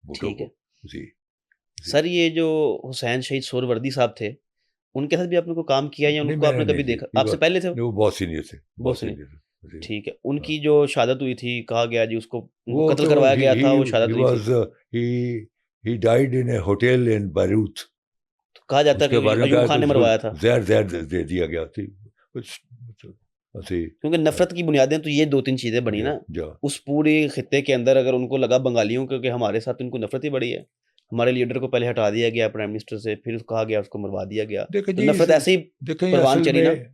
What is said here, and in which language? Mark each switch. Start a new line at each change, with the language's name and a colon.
Urdu: ٹھیک ہے سر. یہ جو حسین شہید سہروردی صاحب تھے, ان کے ساتھ بھی آپ نے کوئی کام کیا, یا ان کو آپ نے کبھی دیکھا؟ آپ سے پہلے تھے وہ؟ بہت سینئر تھے, بہت سینئر. ٹھیک ہے. ان کی جو شہادت ہوئی تھی, کہا گیا جی اس کو قتل کروایا گیا تھا, وہ شہادت ہوئی تھی.
English: He died in a hotel in Beirut.
Urdu: کہا جاتا ہے کہ ایوب خان نے مروایا تھا. زہر دے دیا گیا تھی, کیونکہ نفرت کی بنیادیں تو یہ دو تین چیزیں بنی نا اس پوری خطے کے اندر. اگر ان کو لگا بنگالیوں کو کہ ہمارے ساتھ ان کو نفرت ہی بڑی ہے, ہمارے لیڈر کو پہلے ہٹا دیا گیا پرائم منسٹر سے, پھر کہا گیا اس کو مروا دیا گیا, نفرت ایسے ہی پروان چلی نا.